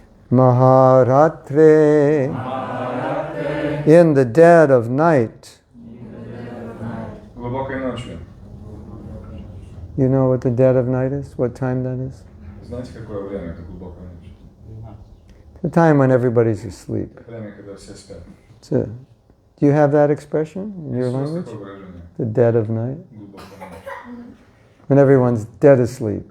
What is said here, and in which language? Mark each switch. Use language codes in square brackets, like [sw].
[en] Maharatre, in the dead of night. [ru] глубокой ночью. [en] You know what the dead of night is? What time that is? [ru] Знаете, какое время это глубокая ночь? [en] The time when everybody's asleep. [ru] Время, когда все спят. [en] So, do you have that expression in your [ru] Есть у вас [en] language? [ru] такое выражение? [en] The dead of night? [ru] Глубокая ночь. [en] When everyone's dead asleep.